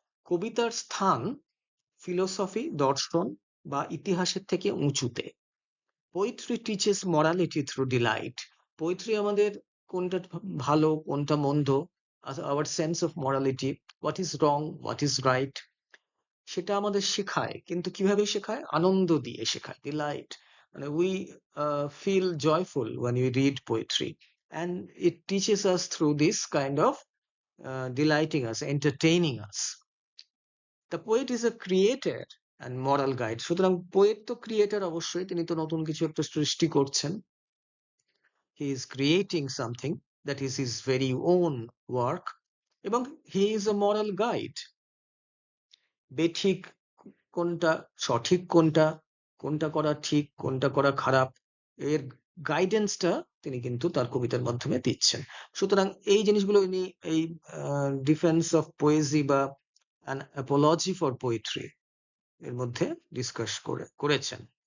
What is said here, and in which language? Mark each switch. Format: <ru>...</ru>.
<bn>কবিতার স্থান ফিলোসফি, দর্শন বা ইতিহাসের থেকে উঁচুতে।</bn> <en>Poetry teaches morality through delight.</en> <bn>Poetry আমাদের কোনটা ভালো কোনটা মন্দ,</bn> <en>our sense of morality, what is wrong what is right,</en> <bn>সেটা আমাদের শেখায়। কিন্তু কিভাবে শেখায়? আনন্দ দিয়ে শেখায়, ডিলাইট।</bn> <en>মানে we feel joyful when we read poetry, and it teaches us through this kind of delighting us, entertaining us. The poet is a creator and moral guide.</en> <bn>সুতরাং পোয়েট তো ক্রিয়েটর অবশ্যই, তিনি তো নতুন কিছু একটা সৃষ্টি করছেন।</bn> <en>He is creating something that is his very own work, এবং he is a moral guide.</en> <bn>বেঠিক কোনটা, সঠিক কোনটা, কোনটা করা ঠিক কোনটা করা খারাপ, এর গাইডেন্সটা তিনি কিন্তু তার কবিতার মাধ্যমে দিচ্ছেন। সুতরাং এই জিনিসগুলো ইনি এই ডিফেন্স অফ পোয়েজি বা অ্যান অ্যাপোলজি ফর পোয়েট্রি এর মধ্যে ডিসকাস করেছেন।</bn>